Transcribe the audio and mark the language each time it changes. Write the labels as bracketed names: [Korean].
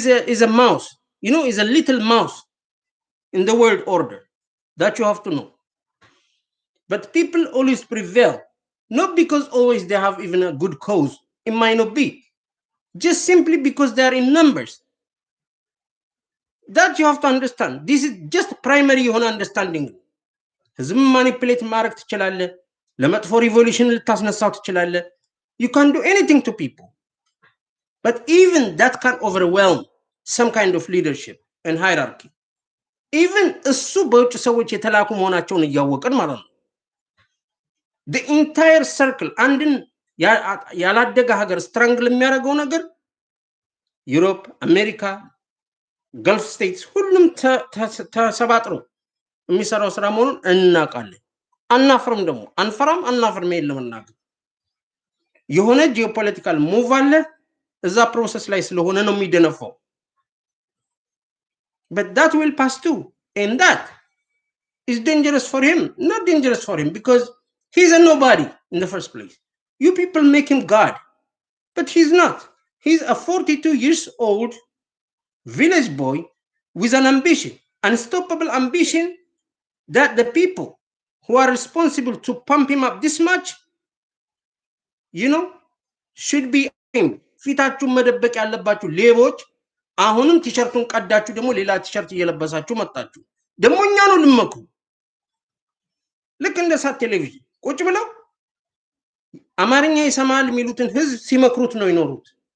[English] is a mouse, you know, is a little mouse in the world order that you have to know. But people always prevail, not because always they have even a good cause. It might not be, just simply because they are in numbers. That you have to understand. This is just primary understanding. [Amharic] ህዝብ ማኒፕሌት ማድረግ ትችላለህ። ለመጥፎ ሪቮሉሽን ልታስነሳው ትችላለህ። [English] You can do anything to people. But even that can overwhelm some kind of leadership and hierarchy. [Amharic] Even እሱ በውጭ ሰዎች የተላኩ መሆናቸውን እያወቅን ማለት ነው። [English] The entire circle [Amharic] አንድን ያላደገ ሀገር ስትራንግል የሚያደርገው ነገር ዩሮፕ፣ አሜሪካ፣ ገልፍ ስቴትስ ሁሉም ተሰባጥሮ የሚሰራው ስራ መሆኑን እናውቃለን። አናፍርም፣ ደግሞ አናፍርም የለም እናገር የሆነ ጂኦፖለቲካል ሙቭ አለ እዛ ፕሮሰስ ላይ ስለሆነ ነው የሚደነፋው። [English] But that will pass too, and that is dangerous for him, not dangerous for him because he's a nobody in the first place. You people make him God, but he's not. He's a 42 years old village boy with an ambition, unstoppable ambition that the people who are responsible to pump him up this much, you know, should be aimed. [Amharic] ፊታችሁን መደበቅ ያለባችሁ ሌቦች አሁንም ቲሸርቱን ቀዳችሁ ደግሞ ሌላ ቲሸርት እየለበሳችሁ መጣችሁ። ደግሞ እኛ ነው ልመክሩ። ልክ እንደ ሳት ቴሌቪዥን ቁጭ ብለው አማርኛ ይሰማል የሚሉትን ህዝብ ሲመክሩት ነው ይኖሩት።